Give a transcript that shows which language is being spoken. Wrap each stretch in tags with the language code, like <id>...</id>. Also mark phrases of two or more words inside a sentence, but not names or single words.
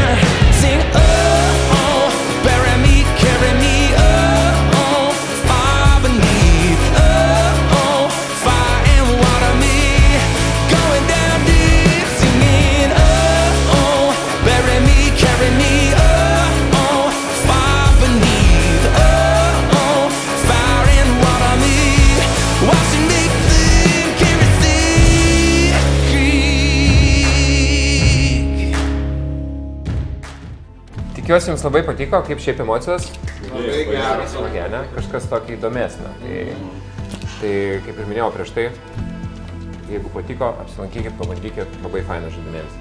<en>Sing, oh, oh, bury me, carry me, oh, oh, far beneath, oh, oh, fire and water me, going down deep, singing, oh, oh, bury me, carry me, oh, oh, far beneath, oh, oh, fire and water me, washing me clean, carry</en> <lt>Tikiuosi jums labai patiko, kaip šiaip emocijos. Labai geras. Smagiai, kažkas tokį įdomesnio. Tai kaip ir minėjau prieš tai, jeigu patiko, apsilankykit, pabandykit, labai fainas žaidimėlis.</lt>